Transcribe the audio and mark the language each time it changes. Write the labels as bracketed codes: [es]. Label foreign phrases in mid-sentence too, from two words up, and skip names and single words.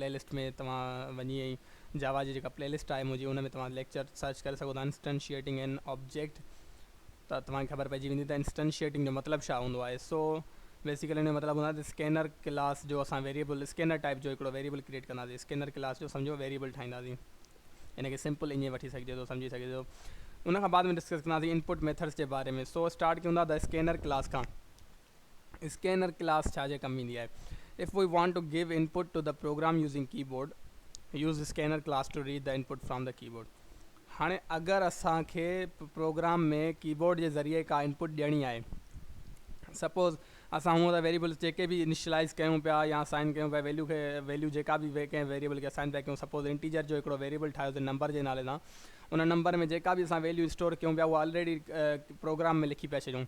[sd] प्लेलिस्ट में तव्हां वञी ऐं जावा जी जेका प्लेलिस्ट आहे मुंहिंजी, उन में तव्हां लेक्चर सर्च करे सघो था [en] instantiating an object, [sd] त तव्हांखे ख़बर पइजी वेंदी त इंस्टेंशिएटिंग जो मतिलबु छा हूंदो आहे। [en] so basically [sd] हिन जो मतिलबु हूंदो आहे त [en] Scanner class [sd] जो असां [en] variable Scanner type [sd] जो हिकिड़ो वेरिएबल क्रिएट कंदासीं। [en] Scanner class [sd] जो सम्झो वेरिएबल ठाहींदासीं, इनखे सिंपल ईअं वठी सघिजे थो, सम्झी सघे थो। उनखां बाद में डिस्कस कंदासीं [en] input methods [sd] जे बारे में। सो स्टार्ट कयूं था [en] the Scanner class [sd] खां। [en] Scanner class [sd] छा जे कमु ईंदी आहे। [en] If we want to give input to the program using keyboard, use Scanner class to read the input from the keyboard. [sd] हाणे अगरि असांखे प्रोग्राम में कीबोर्ड जे ज़रिए का इनपुट ॾियणी आहे, सपोज़ असां हूअं त वेरिएबल्स जेके बि इनिशलाइज़ कयूं पिया या असाइन कयूं पिया, वैल्यू जेका बि कंहिं वेरिएबल खे असाइन पिया कयूं, सपोज़ इंटीजर जो हिकिड़ो वेरिएबल ठाहियोसीं नंबर जे नाले सां, उन नंबर में जेका बि असां वैल्यू स्टोर कयूं पिया उहा [en] already program [sd] में लिखी पिया छॾियूं।